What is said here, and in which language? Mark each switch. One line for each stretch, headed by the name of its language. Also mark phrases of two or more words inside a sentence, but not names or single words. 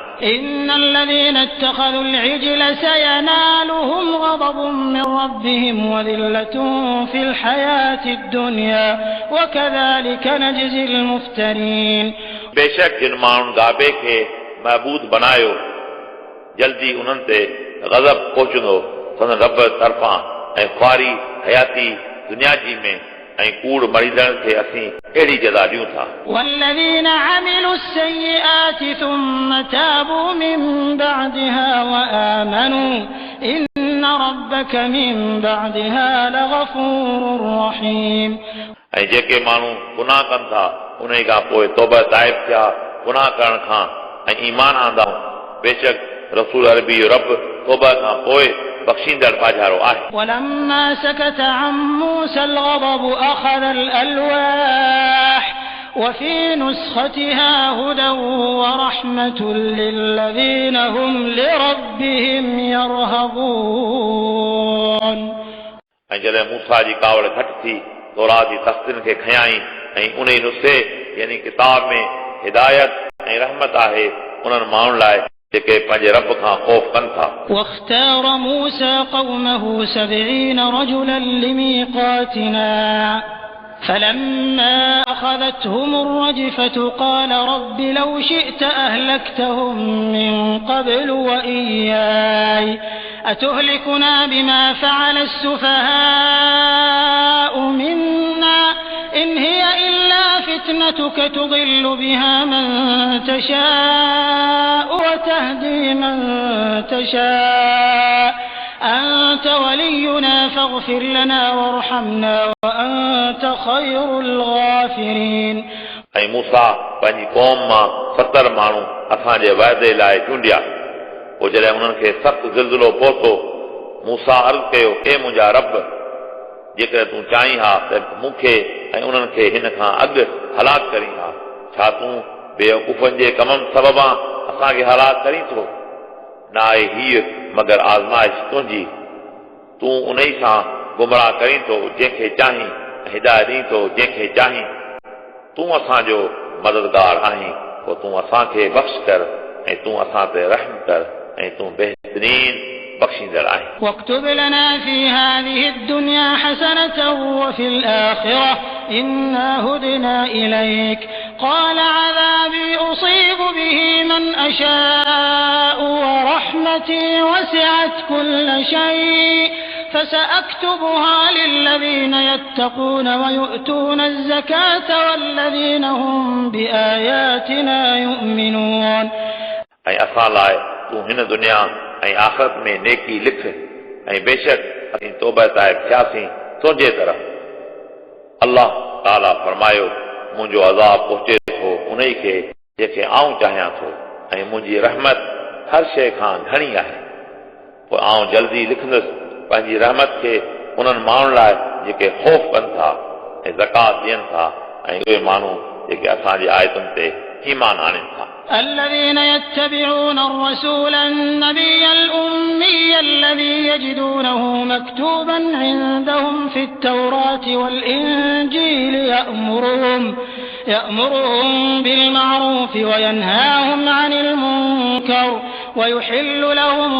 Arabic: إن الذين اتخذوا العجل سينالهم غضب من ربهم وذلة في الحياة الدنيا وكذلك نجزي المفترين.
Sindhi: बेशक जिन माण्हुनि गाबे खे महबूद बनायो जल्दी उन्हनि ते गज़ब पहुचंदो संदन रब तरफ़ां ऐं ख्वारी हयाती दुनिया जी में ऐं कूड़ मरीदड़ खे असीं अहिड़ी जज़ा ॾियूं था.
Arabic: والذين عملوا السيئات ثم تابوا من بعدها وآمنوا إن ربك من بعدها لغفور رحيم.
Sindhi: ऐं जेके माण्हू गुनाह कनि था उन खां पोइ तौबा ताइब थिया गुनाह करण खां ऐं ईमान आंदा, बेशक रसूल अरबी रब तौबा खां पोइ बख़्शींदड़ बाजारो आहे.
Arabic: ولما سكت عن موسى الغضب أخذ الألواح وفي نسختها هدى ورحمة للذين هم لربهم يرهبون.
Sindhi: ऐं जॾहिं मूसा जी कावड़ घटि थी तौरात जी तख़्तियुनि खे खयाई ऐं उन ई नुस्ख़े यानी किताब में हिदायत ऐं रहमत आहे उन्हनि माण्हुनि लाइ जेके पंहिंजे रब खां ख़ौफ़ कनि था.
Arabic: واختار موسى قومه 70 رجلا لميقاتنا فلما أخذتهم الرجفة قال رب لو شئت أهلكتهم من قبل وإياي أتهلكنا بما فعل السفهاء منا إن هي إلا فتنتك تضل بها من تشاء وتهدي من تشاء أنت ولينا فاغفر لنا وارحمنا وأنت خير الغافرين.
Sindhi: ऐं मूसा पंहिंजी क़ौम मां 70 माण्हू असांजे वाइदे लाइ चूंडिया. पोइ जॾहिं उन्हनि खे सख़्तु ज़िलज़िलो पहुतो मूसा अर्ज़ कयो ए मुंहिंजा रब, जेकर तूं चाहीं हा त मूंखे ऐं उन्हनि खे हिन खां अॻु हलाक करीं हा, छा तूं बेवकूफ़नि जे कमनि सबबां असांखे हलाक करीं थो? न आहे हीअ मगर आज़माइश तुंहिंजी, तूं उन ई सां गुमराह करीं थो जंहिंखे चाहीं ऐं हिदायत ॾीं थो जंहिंखे चाहीं. तूं असांजो मददगार आहीं, पोइ तूं असांखे बख़्श कर ऐं तूं असां ते रहम कर ऐं तूं बहितरीन बख़्शींदड़ आहीं.
Arabic: واكتب لنا في هذه الدنيا حسنة وفي الآخرة إنا هدنا إليك قال عذابي أصيب به من أشاء ورحمتي وسعت كل شيء فسأكتبها للذين يتقون ويؤتون الزكاة والذين هم بآياتنا يؤمنون.
Sindhi: ऐं असां लाइ तूं हिन दुनिया ऐं आख़िरत में नेकी लिख ऐं बेशक असीं तौबा ताइब थियासीं तुंहिंजे तरफ़। अल्लाह ताला फरमायो मुंहिंजो अज़ाब पहुचे थो उन ई खे जंहिंखे आऊं चाहियां थो ऐं मुंहिंजी रहमत हर शइ खां घणी आहे। पोइ आऊं जल्दी लिखंदुसि पंहिंजी रहमत खे उन्हनि माण्हुनि लाइ जेके ख़ौफ़ कनि था ऐं ज़कात ॾियनि था ऐं उहे माण्हू जेके असांजी आयतुनि ते ईमान आणनि था।
Arabic: الذين يتبعون الرسول النبي الأمي الذي يجدونه مكتوبا عندهم في التوراة والإنجيل يأمرهم بالمعروف وينهاهم عن المنكر ويحل لهم